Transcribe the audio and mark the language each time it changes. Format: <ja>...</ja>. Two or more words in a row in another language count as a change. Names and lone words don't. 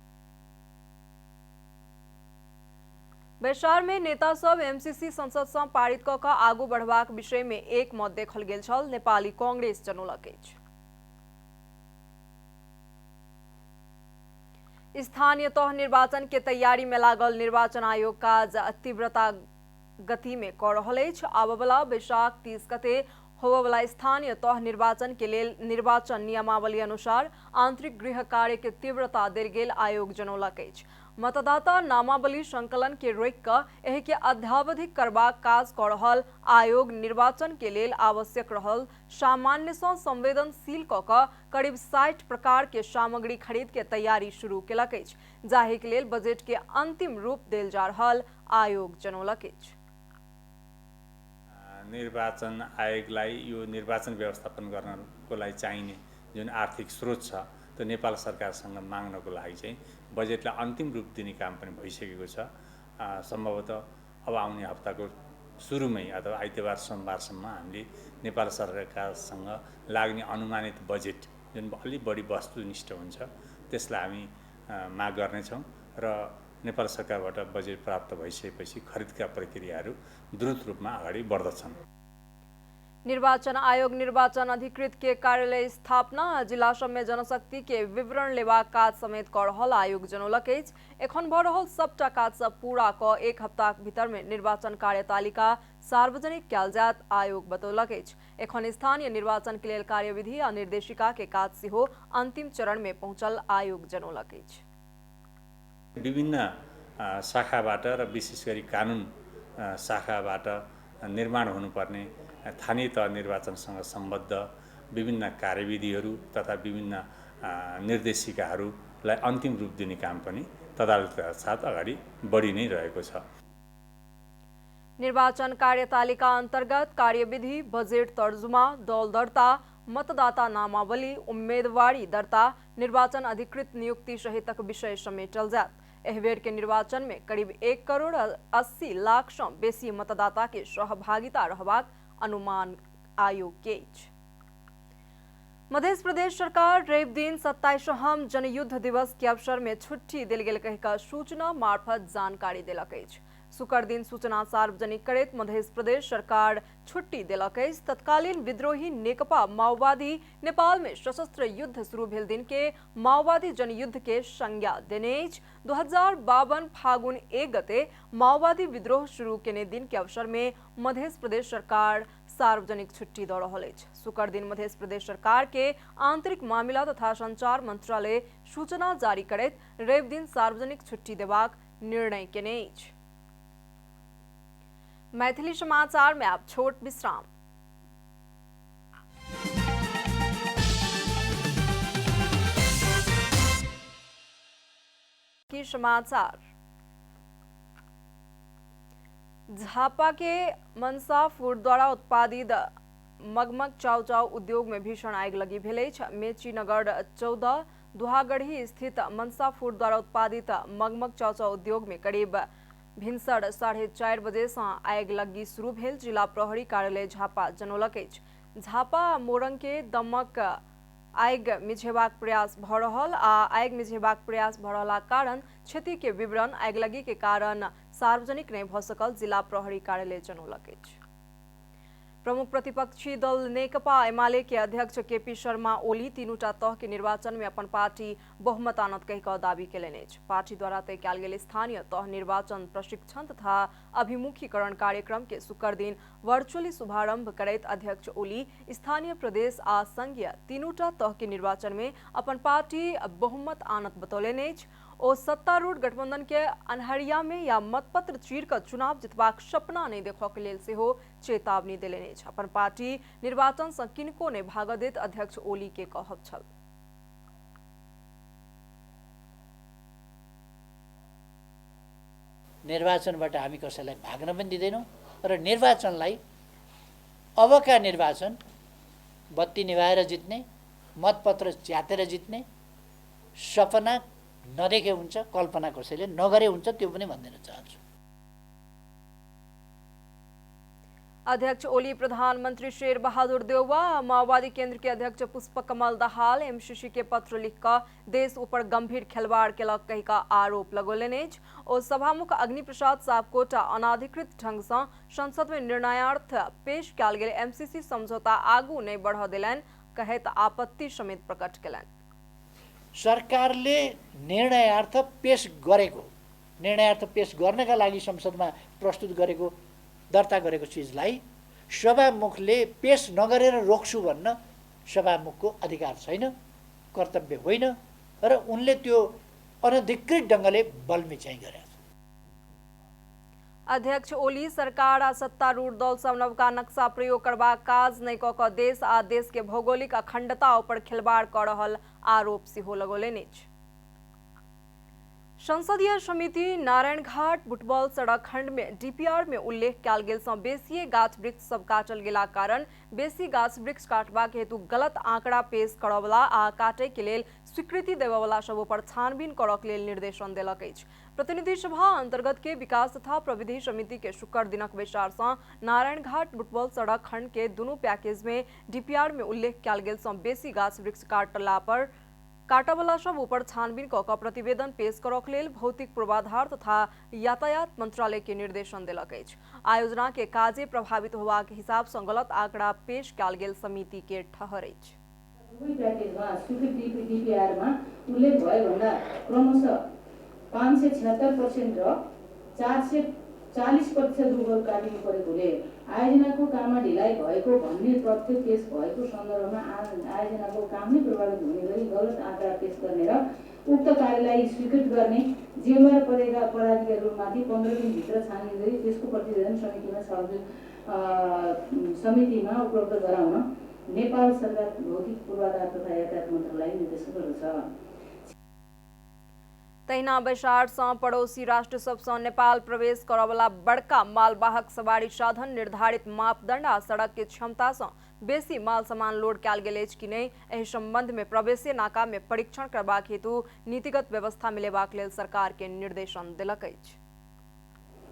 <mai>बैसार में नेता सब एमसीसी संसद से पारित क आगू बढ़बाक विषय में एक मत देखल गेल छल। नेपाली कांग्रेस जनौलक अछि। स्थानीय तह निर्वाचन के तैयारी में लागल निर्वाचन आयोग काज तीव्रता गति में क रहल अछि। आबवला बैसाख 30 गते होबवला स्थानीय तह निर्वाचन के लेल निर्वाचन नियमावली अनुसार आंतरिक गृह कार्य के तीव्रता देल गेल आयोग जनौलक अछि। मतदाता नामावली संकलन के रोकि क एहि के अद्यावधिक करबाक काज क रहल आयोग निर्वाचन के लेल आवश्यक रहल सामान्य सँ संवेदनशील क करीब 60 प्रकार के सामग्री खरीद के तैयारी शुरू केलक अछि, जाहि के लेल बजट के अंतिम रूप देल जा रहल आयोग जनौलक अछि।</mai> <ne>निर्वाचन आयोगलाई यो निर्वाचन व्यवस्थापन गर्नको लागि चाहिने जुन आर्थिक स्रोत छ त्यो नेपाल सरकारसँग माग्नको लागि चाहिँ बजेटलाई अन्तिम रूप दिने काम पनि भइसकेको छ। सम्भवतः अब आउने हप्ताको सुरुमै अथवा आइतबार सोमबारसम्म हामीले नेपाल सरकारसँग लाग्ने अनुमानित बजेट जुन अलि बढी वस्तुनिष्ठ हुन्छ त्यसलाई हामी माग गर्नेछौँ र नेपाल सरकारबाट बजेट प्राप्त भइसकेपछि खरिदका प्रक्रियाहरू द्रुत रूपमा अगाडि बढ्दछन्।</ne> <mai>निर्वाचन आयोग निर्वाचन अधिकृत के कार्यालय स्थापना जिला सब में जनशक्ति के विवरण लेबाक काज समेत क रहल आयोग जनौलक अछि। एखन भ रहल सबटा काज सब पूरा क एक हफ्ताक भीतर में निर्वाचन कार्यतालिका सार्वजनिक कयल जायत आयोग बतौलक अछि। एखन स्थानीय निर्वाचन के लेल कार्यविधि आ निर्देशिका के काज सेहो अंतिम चरण में पहुंचल आयोग जनौलक अछि।</mai> <ne>विभिन्न शाखाबाट र विशेष गरी कानुन शाखाबाट निर्माण हुनुपर्ने स्थानीय तह निर्वाचनसँग सम्बद्ध विभिन्न कार्यविधिहरू तथा विभिन्न निर्देशिकाहरूलाई अन्तिम रूप दिने काम पनि तदारुकताका साथ अगाडि बढी नै रहेको छ।</ne> <mai>निर्वाचन कार्यतालिका अंतर्गत कार्यविधि, बजेट तर्जुमा, दल दर्ता, मतदाता नामावली, उम्मेदवारी दर्ता, निर्वाचन अधिकृत नियुक्ति सहितक विषय समेटल जायत। एहि बेर के निर्वाचन में करीब 1 करोड़ 80 लाख से बेसी मतदाता के सहभागिता रहबाक अनुमान आयोग के अछि। मध्य प्रदेश सरकार रवि दिन 27वां जनयुद्ध दिवस के अवसर में छुट्टी देल गेल कहिका सूचना मार्फत जानकारी देलक अछि। शुक्र दिन सूचना सार्वजनिक करैत मध्य प्रदेश सरकार छुट्टी देलक अछि। तत्कालीन विद्रोही नेकपा माओवादी नेपाल में सशस्त्र युद्ध शुरू भेल दिन के माओवादी जनयुद्ध के संज्ञा देने अछि। 2052 फागुन 1 गते माओवादी विद्रोह शुरू केने दिन के अवसर में मध्य प्रदेश सरकार सार्वजनिक छुट्टी दऽ रहल अछि। शुक्र दिन मध्य प्रदेश सरकार के आंतरिक मामिला तथा संचार मंत्रालय सूचना जारी करैत रवि दिन सार्वजनिक छुट्टी देबाक निर्णय केने अछि। मैथिली समाचार में आप छोट विश्राम। की समाचार। झापा के मनसा फूड द्वारा उत्पादित मगमग चाउचाउ उद्योग में भीषण आगि लगी भेल अछि। मेची नगर 14 दुहागढ़ी स्थित मनसा फूड द्वारा उत्पादित मगमग चाउचाउ उद्योग में करीब भिनसर 4:30 बजे से आगि लगी शुरू भेल। जिला प्रहरी कार्यालय झापा जनौलक अछि। झापा मोरंग के दमक आगि मिझेबाक प्रयास भऽ रहल आ आगि मिझेबाक प्रयास भऽ रहलाक कारण क्षति के विवरण आगिलगी के कारण सार्वजनिक नहीं भऽ सकल जिला प्रहरी कार्यालय जनौलक अछि। प्रमुख प्रतिपक्षी दल नेकपा एमाले के अध्यक्ष केपी शर्मा ओली तीनूटा तह के निर्वाचन में अपन पार्टी बहुमत आनत कहि कऽ दावी केलनि अछि। पार्टी द्वारा तय कयल गेल स्थानीय तह निर्वाचन प्रशिक्षण तथा अभिमुखीकरण कार्यक्रम के शुक्र दिन वर्चुअली शुभारंभ करैत अध्यक्ष ओली स्थानीय प्रदेश आ संघीय तीनूटा तह के निर्वाचन में अपन पार्टी बहुमत आनत बतौलनि अछि। ओ सत्तारूढ़ गठबंधन के अन्हरिया में या मतपत्र चीर कऽ चुनाव जितबाक सपना नहीं देखऽ के लेल सेहो चेतावनी देलनि अछि। अपन पार्टी निर्वाचन सँ किनको नहीं भागऽ दैत अध्यक्ष ओली के कहब छल।</mai> <ne>निर्वाचनबाट हामी कसैलाई भाग्न पनि दिँदैनौँ र निर्वाचनलाई अबका निर्वाचन बत्ती निभाएर जित्ने, मतपत्र च्यातेर जित्ने सपना नदेखे हुन्छ, कल्पना कसैले नगरे हुन्छ, त्यो पनि भनिदिन चाहन्छु।</ne> <mai>अध्यक्ष ओली प्रधानमंत्री शेर बहादुर देउवा माओवादी केंद्र के अध्यक्ष पुष्पकमल दाहाल एमसीसी के पत्र लिखकर देश ऊपर गंभीर खिलवाड़ केलक कहि का आरोप लगौलनि अछि। ओ सभामुख अग्नि प्रसाद सापकोटा अनाधिकृत ढंग सँ संसद में निर्णयार्थ पेश कयल गेल एमसीसी समझौता आगू नहीं बढ़ देलनि कहैत आपत्ति समेत प्रकट केलनि।</mai> <ne>सरकारले निर्णयार्थ पेश गर्नका लागि संसदमा प्रस्तुत गरेको दर्ता गरेको चिजलाई सभामुखले पेश नगरेर रोक्छु भन्न सभामुखको अधिकार छैन, कर्तव्य होइन र उनले त्यो अनधिकृत ढङ्गले बलमिचाइ गरेका छन्।</ne> <mai>अध्यक्ष ओली सरकार आ सत्तारूढ़ दल सब नवका नक्शा प्रयोग करबाक काज नहीं कऽ कऽ देश आ देश के भौगोलिक अखंडता पर खिलवाड़ कऽ रहल आरोप सेहो लगौलनि अछि। संसदीय समिति नारायणघाट बुटबल सड़क खंड में डीपीआर में उल्लेख कयल गेल सँ बेसी गाछ वृक्ष सब काटल गेला कारण बेसी गाछ वृक्ष काटबाक हेतु गलत आंकड़ा पेश करयवला आ काटय के लेल स्वीकृति देबयवला सब पर छानबीन करक लेल निर्देशन देलक अछि। प्रतिनिधि सभा अंतर्गत के विकास तथा प्रविधि समिति के शुक्र दिनक बैसार सँ नारायणघाट बुटबल सड़क खंड के दुनू पैकेज में डीपीआर में उल्लेख कयल गेल सँ बेसी गाछ वृक्ष काटला पर काटवला सब ऊपर छानबीन कऽ कऽ प्रतिवेदन पेश करक लेल भौतिक पूर्वाधार तथा यातायात मंत्रालय के निर्देशन देलक अछि। आयोजना के काजे प्रभावित होबाक हिसाब सँ गलत आंकड़ा पेश कयल गेल समिति के ठहर अछि।</mai> <ne>पैकेजमा स्वीकृत डीपीआरमा उल्लेख भयो भन्दा क्रमशः 576% र 440% रुख काटिनु परेकोले आयोजनाको काममा ढिलाइ भएको भन्ने तथ्य पेश भएको सन्दर्भमा आयोजनाको काम नै प्रभावित हुने गरी गलत आँकडा पेश गर्ने र उक्त कार्यलाई स्वीकृत गर्ने जिम्मेवार परेका पदाधिकारीहरूमाथि 15 दिनभित्र छानबिन गरी त्यसको प्रतिवेदन समितिमा उपलब्ध गराउन नेपाल सरकार भौतिक पूर्वाधार तथा यातायात मन्त्रालयले निर्देशन गर्दछ।</ne> <mai>तहिना बैसार सँ पड़ोसी राष्ट्र सब सँ नेपाल प्रवेश करयवला बड़का मालवाहक सवारी साधन निर्धारित मापदंड आ सड़क के क्षमता सँ बेसी माल सामान लोड कयल गेल अछि कि नहि एहि संबंध में प्रवेशी नाका में परीक्षण करबाक हेतु नीतिगत व्यवस्था मिलेबाक लेल सरकार के निर्देशन देलक अछि।</mai>